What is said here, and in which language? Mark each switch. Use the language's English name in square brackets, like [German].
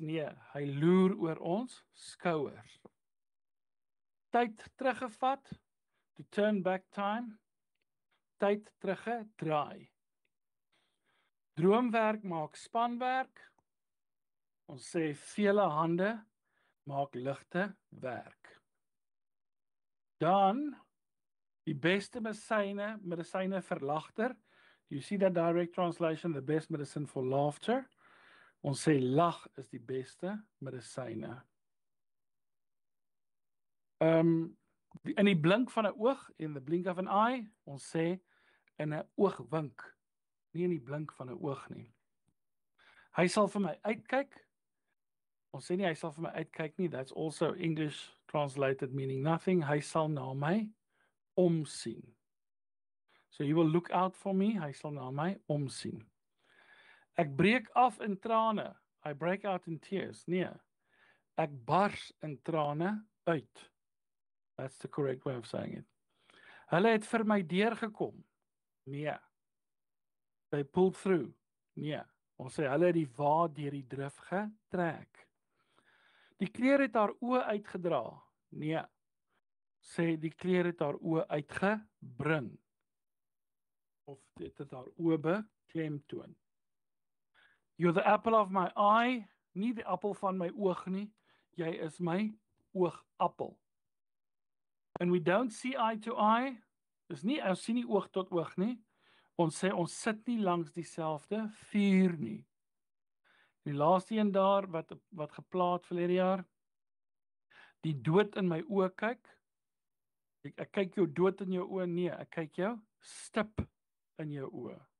[Afrikaans] Nee, hy loer oor ons skouers. Tyd teruggevat, [English] to turn back time. [Afrikaans] Tyd teruggedraai. Droomwerk maak spanwerk. Ons sê vele hande maak ligte werk. Dan die beste medisyne vir lagter [English] You see that direct translation, the best medicine for laughter? [Afrikaans] Ons sê lag is die beste medisyne. In die blink van 'n oog, [English] in the blink of an eye, [Afrikaans] ons sê in 'n oogwink, nie in die blink van 'n oog nie. Hy sal vir my uitkyk. Ons sê nie hy sal vir my uitkyk nie. [English] That's also English translated meaning nothing. [Afrikaans] Hy sal na my omsien. [English] So he will look out for me. [Afrikaans] Hy sal na my omsien. Ek breek af in trane. [English] I break out in tears. [Afrikaans] Nee. Ek bars in trane uit. [English] That's the correct way of saying it. [Afrikaans] Hulle het vir my deurgekom. Nee. [English] They pulled through. [Afrikaans] Nee. Ons sê hulle het die wa deur die drif getrek. Die kleer het haar oë uitgedra. Nee. Sê die kleer het haar oë uitgebring. Of dit het haar oë beklemtoon. [English] You're the apple of my eye. [Afrikaans] Nie die appel van my oog nie. Jy is my oogappel. [English] And we don't see eye to eye. [Afrikaans] Dis nie, ons sien nie oog tot oog nie. Ons sê ons sit nie langs dieselfde vuur nie. Die laaste een daar wat geplaat verlede jaar. Die dood in my oë kyk. Ek kyk jou dood in jou oë, nee, ek kyk jou stip in jou oë.